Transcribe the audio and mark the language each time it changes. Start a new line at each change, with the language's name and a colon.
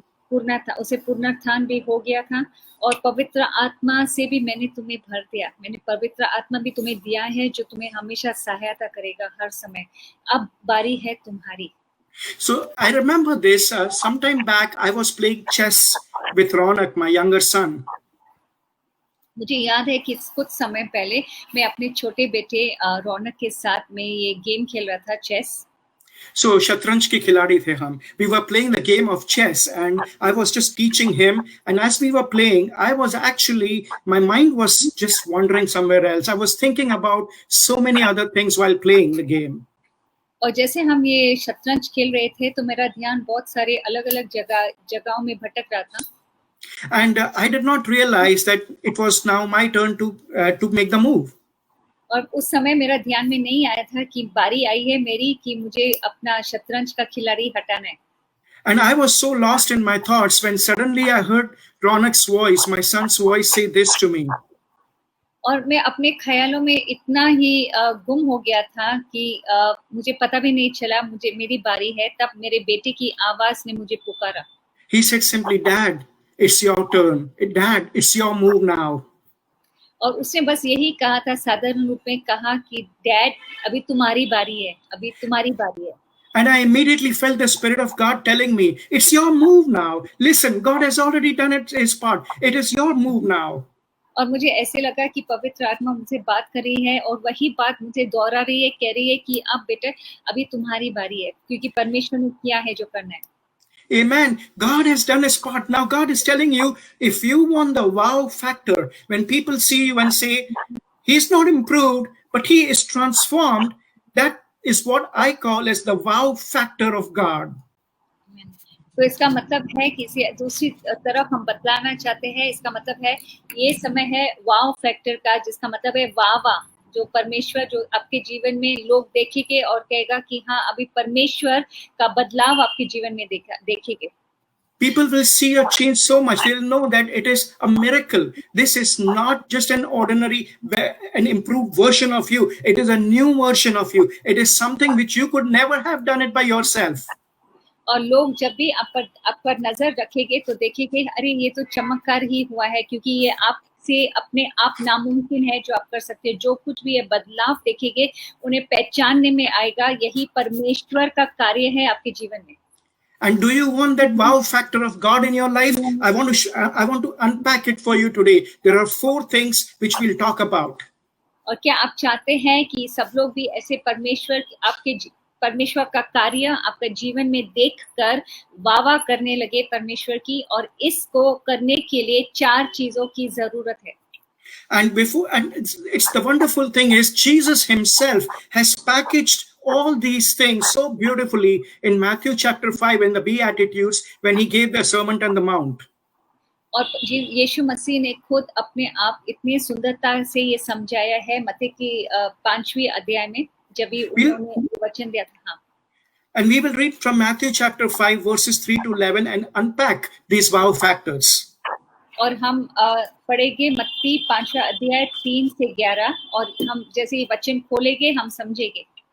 Hindi: पुनरुत्थान भी हो गया था और पवित्र आत्मा से भी मैंने तुम्हें भर दिया, मैंने पवित्र आत्मा भी तुम्हें दिया है जो तुम्हें हमेशा सहायता करेगा हर समय। अब बारी है तुम्हारी।
English: So I remember this sometime back I was playing chess with Ronak, my younger son.
Hindi: मुझे याद है कि कुछ समय पहले मैं अपने छोटे बेटे रौनक के साथ में ये गेम खेल रहा था, चेस।
English: So
Hindi: शतरंज के खिलाड़ी थे हम.
English: We were playing the game of chess and I was just teaching him, and as we were playing my mind was just wandering somewhere else. I was thinking about so many other things while playing the game.
Hindi: और जैसे हम ये शतरंज खेल रहे थे तो मेरा ध्यान बहुत सारे अलग-अलग जगहों में भटक रहा था।
English: And I did not realize that it was now my turn to make the move.
Hindi: और उस समय मेरा ध्यान में नहीं आया था कि बारी आई है मेरी कि मुझे अपना शतरंज का खिलाड़ी हटाना है।
English: And I was so lost in my thoughts when suddenly I heard Ronak's voice, my son's voice, say this to me.
Hindi: और मैं अपने ख्यालों में इतना ही गुम हो गया था कि मुझे पता भी नहीं चला मेरी बारी है, तब मेरे बेटे की आवाज ने मुझे पुकारा।
English: He said simply, "Dad, it's your turn. Dad, it's your move now."
Hindi: और उसने बस यही कहा था, साधारण रूप में कहा कि डैड अभी तुम्हारी बारी है, अभी तुम्हारी बारी है।
English: And I immediately felt the Spirit of God telling me, "It's your move now. Listen, God has already done his part. It is your move now."
Hindi: और मुझे ऐसे लगा कि पवित्र आत्मा मुझसे बात कर रही है और वही बात मुझे दोहरा रही है, कह रही है कि अब बेटा अभी तुम्हारी बारी है, क्योंकि परमेश्वर ने किया है जो करना है।
English: Amen. God has done his part. Now God is telling you, if you want the wow factor, when people see you and say, he's not improved, but he is transformed, that is what I call as the wow factor of God.
Hindi: तो इसका मतलब है कि इसे दूसरी तरफ हम बदलाना चाहते हैं, इसका मतलब है ये समय है वाव फैक्टर का, जिसका मतलब है वाह, जो परमेश्वर जो आपके जीवन में लोग देखेंगे और कहेगा कि हाँ अभी परमेश्वर का बदलाव आपके जीवन में देखेंगे।
English: People will see a change so much. They'll know that it is a miracle. This is not just an improved version of you. It is a new version of you. It is something which you could never have done it by yourself.
Hindi: और लोग जब भी आप पर नजर रखेंगे तो देखेंगे अरे ये तो चमत्कार ही हुआ है, क्योंकि ये आपसे अपने आप नामुमकिन है जो आप कर सकते हैं। जो कुछ भी ये बदलाव देखेंगे उन्हें पहचानने में आएगा यही परमेश्वर का कार्य है आपके जीवन में।
English: And do you want that wow factor of God in your life? I want to unpack it for you today. There are 4 things which we'll talk about.
Hindi: और क्या आप चाहते हैं कि सब लोग भी ऐसे परमेश्वर का कार्य आपके जीवन में देखकर वाह करने लगे परमेश्वर की, और इसको करने के लिए 4 चीजों की जरूरत है।
English: And it's the wonderful thing is Jesus himself has packaged all these things so beautifully in Matthew chapter 5 in the Beatitudes when he gave the Sermon on the Mount.
Hindi: और यीशु मसीह ने खुद अपने आप इतनी सुंदरता से ये समझाया है मत्ती की 5वीं अध्याय में, जब भी उन्होंने वचन दिया था। हाँ।
English: And we will read from Matthew chapter 5 verses 3 to 11 and unpack these wow factors.
Hindi: और हम पढ़ेंगे मत्ती 5वां अध्याय 3 से 11, और हम जैसे ही वचन खोलेंगे हम समझेंगे।